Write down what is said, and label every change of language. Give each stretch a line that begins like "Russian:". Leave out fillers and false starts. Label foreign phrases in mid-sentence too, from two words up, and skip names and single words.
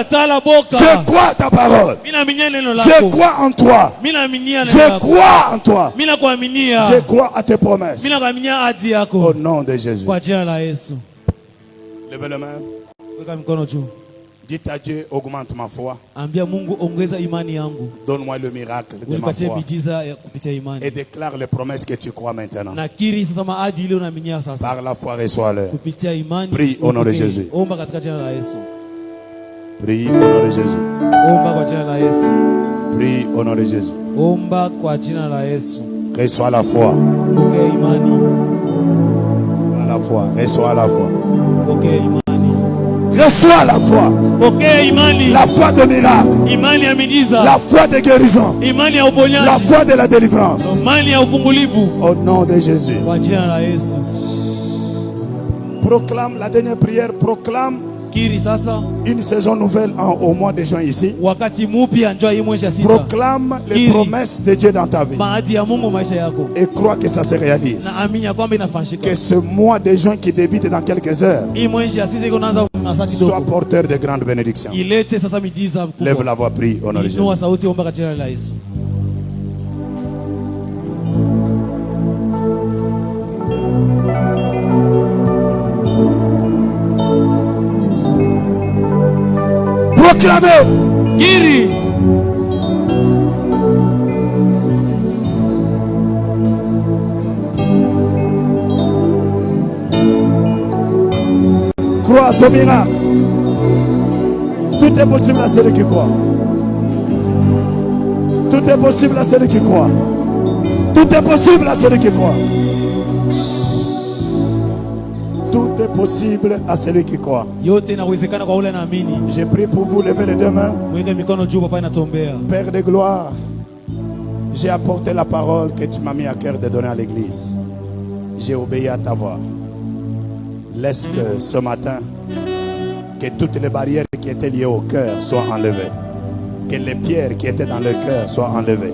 French: Je crois à ta parole. Je crois en toi. Je crois en toi. Je crois à tes promesses. Au nom de Jésus. Levez la main. Dites à Dieu, augmente ma foi.
Swahili: Ambia Mungu ongeza imani yangu.
French: Donne-moi le miracle de ma
Swahili: Unipatie
French: foi.
Swahili: miujiza ya kupitia imani.
French: Et déclare les promesses que tu crois maintenant.
Swahili: Nakiri sasa maadi ile unaaminia sasa.
French: Par la foi, reçois-le.
Swahili: Kupitia imani.
French: Prie au nom de Jésus.
Swahili: Omba katika jina la Yesu.
French: Prie au nom de Jésus.
Swahili: Omba kwa jina la Yesu.
French: Prie au nom de Jésus.
Swahili: Omba kwa jina la Yesu.
French: Reçois la foi.
Swahili: Pokea imani.
French: Reçois la foi. Reçois la foi.
Swahili: Pokea imani.
French: Reçois la foi.
Swahili: Pokea imani.
French: La foi de miracle.
Swahili: Imani ya miujiza.
French: La foi de guérison.
Swahili: Imani ya uponyaji.
French: La foi de la délivrance.
Swahili: Imani ya ufungulivu.
French: Au nom de Jésus.
Swahili: Kwa jina la Yesu.
French: Proclame la dernière prière. Proclame
Swahili: Kiri sasa.
French: une saison nouvelle au mois de juin ici.
Swahili: Wakati mpya njoo hii mwezi sita.
French: Proclame les
Swahili: Kiri.
French: promesses de Dieu dans ta vie.
Swahili: Maadi ya Mungu maisha yako.
French: Et crois que ça se réalise.
Swahili: Na amini ya kwamba inafanyika.
French: Que ce mois de juin qui débute dans quelques heures
Swahili: Hii mwezi sita iko naanza masati
French: soit
Swahili: dogo.
French: porteur de grandes bénédictions.
Swahili: Ilete sasa miujiza kubwa.
French: Lève la voix, prie au nom de Jésus.
Swahili: Inua sauti, omba katika jina la Yesu.
French: Proclamez.
Swahili: Kiri.
French: Crois à ton miracle. Tout est possible à celui qui croit. Tout est possible à celui qui croit. Tout est possible à celui qui croit. Tout est possible à celui qui croit.
Swahili: Yote inawezekana kwa ule naamini.
French: J'ai prié pour vous, levez les deux mains.
Swahili: Mweke mikono juu, papa inatombea.
French: Père de gloire, j'ai apporté la parole que tu m'as mis à cœur de donner à l'église. J'ai obéi à ta voix. Laisse que ce matin, que toutes les barrières qui étaient liées au cœur soient enlevées. Que les pierres qui étaient dans le cœur soient enlevées.